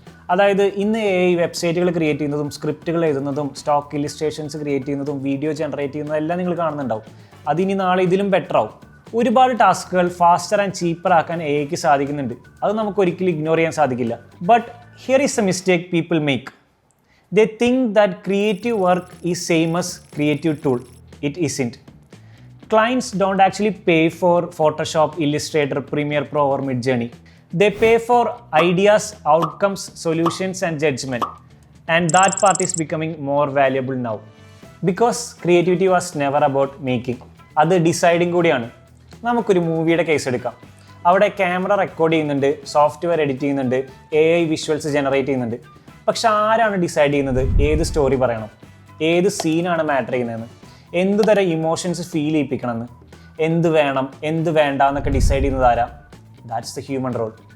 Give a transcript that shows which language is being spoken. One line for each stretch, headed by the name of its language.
Malayalam: അതായത് ഇന്ന് AI വെബ്സൈറ്റുകൾ ക്രിയേറ്റ് ചെയ്യുന്നതും, സ്ക്രിപ്റ്റുകൾ എഴുതുന്നതും, സ്റ്റോക്ക് ഇല്ലുസ്ട്രേഷൻസ് ക്രിയേറ്റ് ചെയ്യുന്നതും, വീഡിയോ ജനറേറ്റ് ചെയ്യുന്നതും എല്ലാം നിങ്ങൾ കാണുന്നുണ്ടാവും. അതിനി നാളെ ഇതിലും ബെറ്റർ ആവും. ഒരുപാട് ടാസ്കുകൾ
English: faster and cheaper
Malayalam: ആക്കാൻ AIക്ക് സാധിക്കുന്നുണ്ട്. അത് നമുക്ക് ഒരിക്കലും ഇഗ്നോർ ചെയ്യാൻ സാധിക്കില്ല.
English: But here is a mistake people make. They think that creative work is same as creative tool. It isn't. Clients don't actually pay for Photoshop, Illustrator, Premiere Pro or Midjourney. They pay for ideas, outcomes, solutions and judgment. And that part is becoming more valuable now. Because creativity was never about making.
Malayalam: അത് deciding കൂടിയാണ്. നമുക്കൊരു മൂവിയുടെ case എടുക്കാം. അവിടെ camera record ചെയ്യുന്നുണ്ട്, software edit ചെയ്യുന്നുണ്ട്, AI visuals generate ചെയ്യുന്നുണ്ട്. പക്ഷെ ആരാണ് ഡിസൈഡ് ചെയ്യുന്നത് ഏത് സ്റ്റോറി പറയണം, ഏത് സീനാണ് മാറ്റർ ചെയ്യുന്നതെന്ന്, എന്ത് തരം ഇമോഷൻസ് ഫീൽ ചെയ്യിപ്പിക്കണമെന്ന്, എന്ത് വേണം എന്ത് വേണ്ട എന്നൊക്കെ ഡിസൈഡ് ചെയ്യുന്നത് ആരാ?
English: That's the human role.